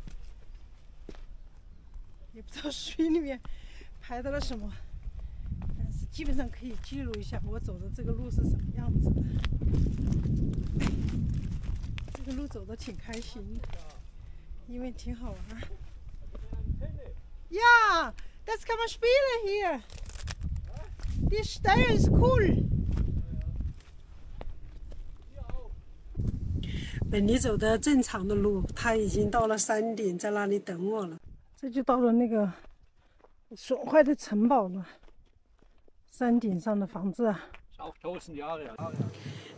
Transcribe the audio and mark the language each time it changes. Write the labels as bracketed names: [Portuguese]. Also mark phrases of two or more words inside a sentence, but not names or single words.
[Chinese] 也不知道水里面拍到了什么，但是基本上可以记录一下我走的这个路是什么样子的。这个路走得挺开心的，因为挺好玩。 [German] Ja, das kann man spielen hier. Die Steuer ist cool. [Chinese] 本尼走的正常的路，他已经到了山顶，在那里等我了。这就到了那个损坏的城堡了，山顶上的房子啊。